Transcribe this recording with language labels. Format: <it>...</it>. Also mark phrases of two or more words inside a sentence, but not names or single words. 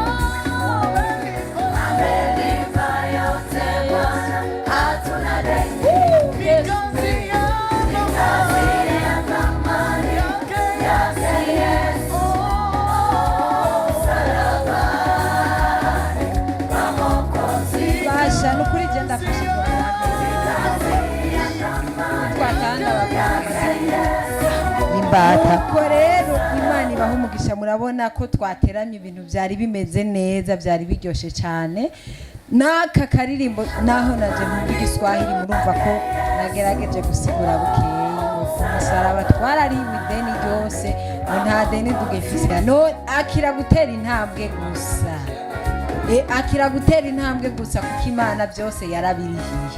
<sw>amelipa yote Bwana, hatuna deni, ni kazi ya thamani yake Yesu, msalabani pa Mwokozi,</sw> <rn>basha nukuri genda fasha imbata ko rero Imana ibaha umugisha. Murabona ko twateranye ibintu byari bimeze neza, byari biryoshye cyane. N'aka karirimbo naho naje mu Giswahili murumva ko nagerageje gusigura bukeyi ngo ku musaraba twarariwe ideni ryose, ngo nta deni tugifise, no akira gutera intambwe gusa, akira gutera intambwe gusa kuko Imana byose yarabirihiye.</rn>